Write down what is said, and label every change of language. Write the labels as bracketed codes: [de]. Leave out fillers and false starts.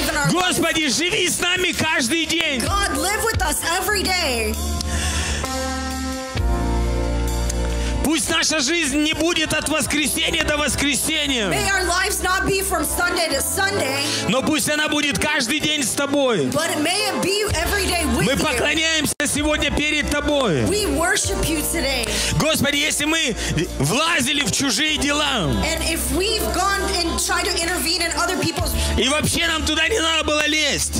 [ru] Господи, живи с нами каждый день. [en] God, live with us every day. [ru] Пусть наша жизнь не будет от воскресения до воскресения. [en] May our lives not be from Sunday to Sunday. [ru] Но пусть она будет каждый день с Тобой. [en] But may it be every day with [ru] мы поклоняемся [en] you. [ru] Сегодня перед Тобой. [en] We worship you today. [ru] Господи, если мы влазили в чужие дела, [en] and if we've gone and tried to intervene in other people's... [ru] и вообще нам туда не надо было лезть,